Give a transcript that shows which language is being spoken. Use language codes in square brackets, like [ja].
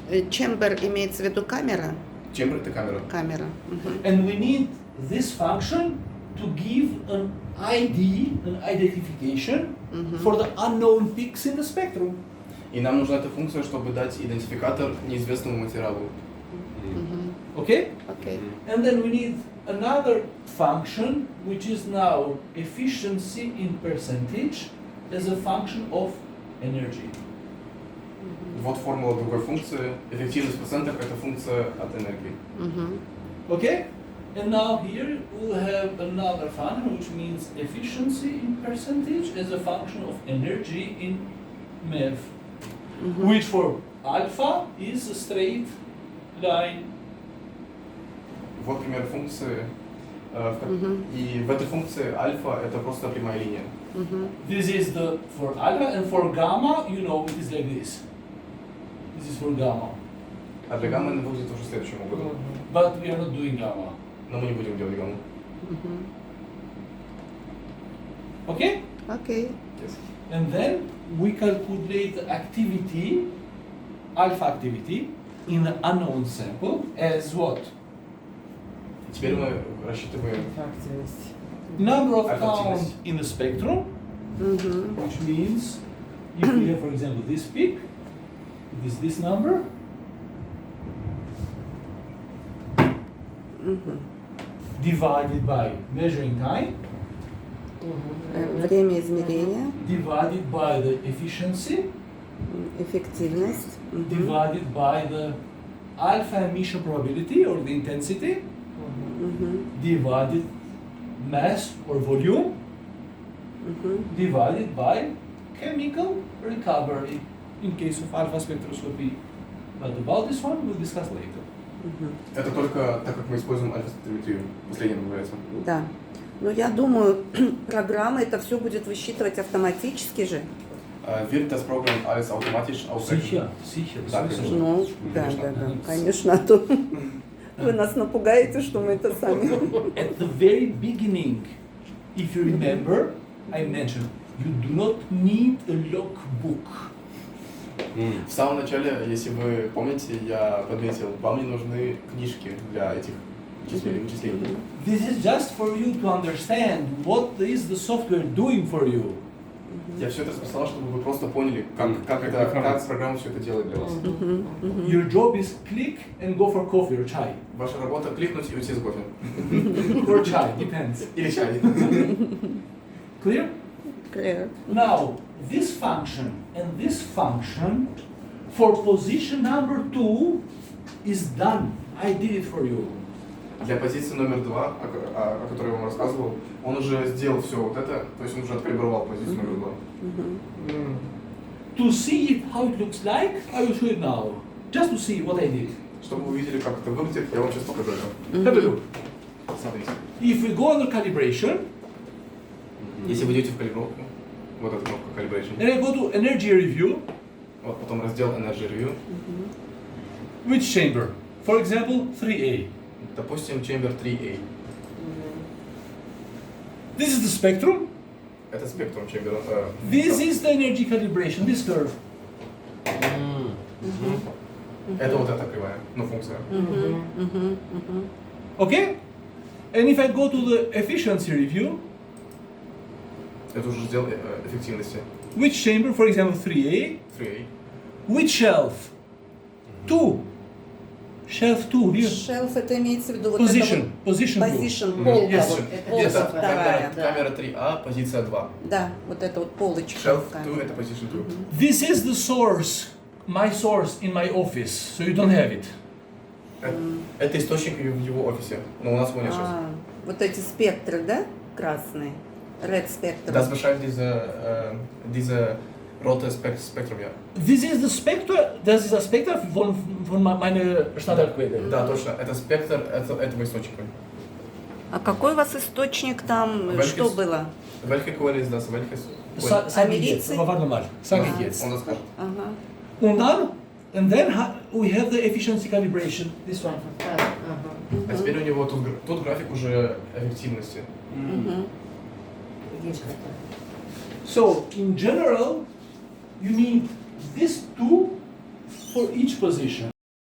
[ru] Чембер имеется в виду камера? Чембер это камера. Камера. [en] And we need this function to give an ID, an identification for the unknown peaks in the spectrum. [ru] И нам нужна эта функция, чтобы дать идентификатор неизвестному материалу. [en] Okay? [ru] Окей. [en] And then we need another function which is now efficiency in percentage as a function of energy. [ru] Вот формула другой функции. Эффективность в процентах это функция от энергии. [en] Okay? And now here we'll have another function which means efficiency in percentage as a function of energy in MeV, which for alpha is a straight line. [ru] Вот пример функции. И в этой функции альфа это просто прямая линия. [en] This is the for alpha, and for gamma, you know, it is like this. This is for gamma. [ru] А для гаммы она будет уже следующим образом. [en] But we are not doing gamma. [ru] Но мы не будем делать гамму. [en] Okay? [ru] Окей. [en] Yes. And then we calculate the activity, alpha activity, in the unknown sample as what? [ru] И теперь мы рассчитываем [en] Number of [ru] Alpha-активность. [en] counts in the spectrum, which means if we have, for example, this peak, it is this number, divided by measuring time, [ru] Время измерения, [en] divided by the efficiency, [ru] эффективность, [en] divided by the alpha emission probability or the intensity, divided mass or volume, divided by chemical recovery in case of alpha spectroscopy. But about this one we'll discuss later. [ru] Это только так как мы используем альфа-спектрометрию. Последнее называется. Да. Но я думаю, программа это все будет высчитывать автоматически же. [de] Wird das Programm alles automatisch ausrechnen? Sicher. [ru] Да, конечно. Ну, да, конечно, а то вы нас напугаете, что мы это сами. [en] At the very beginning, if you remember, I mentioned you do not need a logbook. [ru] В самом начале, если вы помните, я подметил, вам не нужны книжки для этих вычислений. [en] This is just for you to understand what is the software doing for you. [ru] Я все это расписал, чтобы вы просто поняли, как программа все это делает для вас. [en] Your job is click and go for coffee or chai. [ru] Ваша работа кликнуть и уйти с кофе. [en] Or chai, depends. [ru] Или чай. [en] Clear? Clear. Now, this function and this function for position number 2 is done. I did it for you. [ru] Для позиции номер 2, о которой я вам рассказывал, он уже сделал все вот это, то есть он уже откалибровал позицию номер 2. [en] To see it, how it looks like, I will show it now. Just to see what I did. [ru] Чтобы вы увидели, как это выглядит, я вам сейчас покажу это. [en] Have a look. [ru] Смотрите. [en] If we go under calibration, [ru] Если вы идете в калибровку, вот эта кнопка Calibration, [en] and I go to energy review, [ru] вот потом раздел Energy Review, [en] which chamber? For example, 3A. [ru] допустим, Chamber 3A. [en] This is the spectrum. [ru] Это спектрум Chamber. [en] This is the energy calibration, this curve. [ru] Это вот эта кривая, ну функция. [en] Okay? And if I go to the efficiency review, [ru] Это уже раздел эффективности. [en] which chamber? For example, 3A. [ru] 3A. [en] Which shelf? 2. Shelf 2 here. [ru] Шелф это имеется в виду вот [en] Position. [ru] это [en] Position [ru] вот [en] 2. [ru] position, полка, [en] Yes. [ru] вот, Это полка вторая. камера 3А, позиция 2. Да, вот это вот полочка. [en] Shelf [ru] такая. 2 это position 2. [en] This is the source, my source in my office, so you don't have it. [ru] Это источник в его офисе, но у нас его нет сейчас. Вот эти спектры, да? Красные. [en] Red spectrum. [de] Das beschreibt diese rote Spektrum, ja. [en] This is the spectra, [de] das ist das Spektra von meiner Standardquelle. [ru] Да, точно. Это спектр этого источника. А какой у вас источник там? [de] Welches- [ru] Что было? [de] Welche Quelle ist das? Welches? Sag ich jetzt, [ru] Америцы? [de] aber warte mal, sag ich jetzt. [ru] Он расскажет. Ага. [en] And then we have the efficiency calibration, this one. [ru] А теперь у него тут график уже эффективности. [en] So, in general, you need these two for each position.